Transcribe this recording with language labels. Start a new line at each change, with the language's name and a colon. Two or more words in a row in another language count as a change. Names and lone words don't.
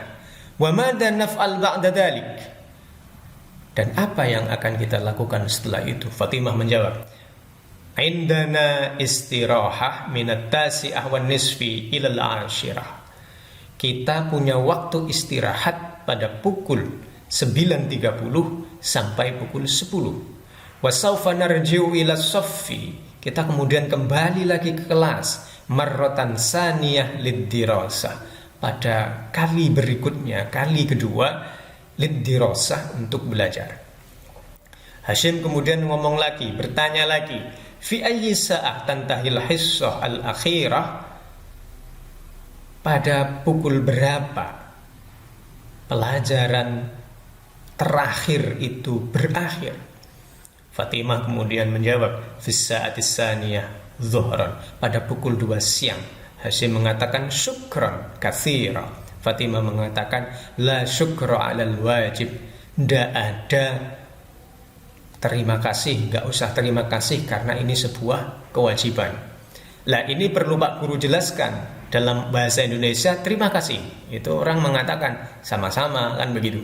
Arabic: وماذا نفعل بعد ذلك?
Indonesian: Dan apa yang akan kita lakukan setelah itu?
Arabic: Fatimah menjawab, عندنا استراحة من التاسعة والنصف إلى العاشرة.
Indonesian: Kita punya waktu istirahat pada pukul 9.30 sampai pukul 10.
Arabic: وسوف نرجع إلى الصف.
Indonesian: Kita kemudian kembali lagi ke kelas
Arabic: مرة ثانية للدراسة.
Indonesian: Pada kali berikutnya, kali kedua, lid-dirasah, untuk belajar. Hashim kemudian ngomong lagi, bertanya lagi,
Arabic: في أي ساعة تنتهي الحصة الأخيرة?
Indonesian: Pada pukul berapa pelajaran terakhir itu berakhir? Fatimah kemudian menjawab,
Arabic: في الساعة الثانية ظهرا,
Indonesian: pada pukul 2 siang.
Arabic: Hashim mengatakan شكرا كثيرا. Fatimah mengatakan لا شكر على الواجب.
Indonesian: Tidak ada terima kasih, enggak usah terima kasih karena ini sebuah kewajiban. Lah ini perlu Pak Guru jelaskan. Dalam bahasa Indonesia terima kasih itu orang mengatakan sama-sama, kan begitu.